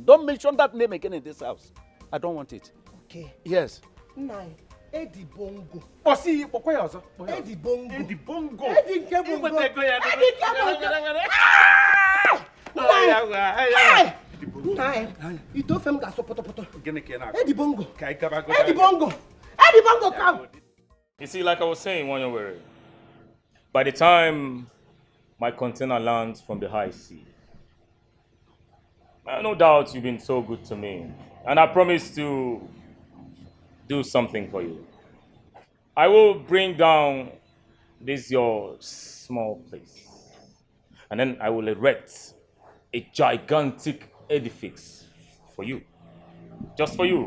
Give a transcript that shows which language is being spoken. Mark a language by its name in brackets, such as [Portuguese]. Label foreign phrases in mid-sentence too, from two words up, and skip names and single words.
[English] Don't mention that name again in this house. I don't want it. Okay. Yes. Nine. Eddie Bongo. Oh, see, Eddie Bongo. Eddie Bongo. Eddie Bongo. Nine. You don't film gas poto. Eddie Bongo. Eddie Bongo. Eddie Bongo, come. You see, like I was saying, Wanyawere, by the time my container lands from the high sea, no doubt you've been so good to me, and I promise to do something for you. I will bring down this your small place, and then I will erect a gigantic edifice for you, just for you.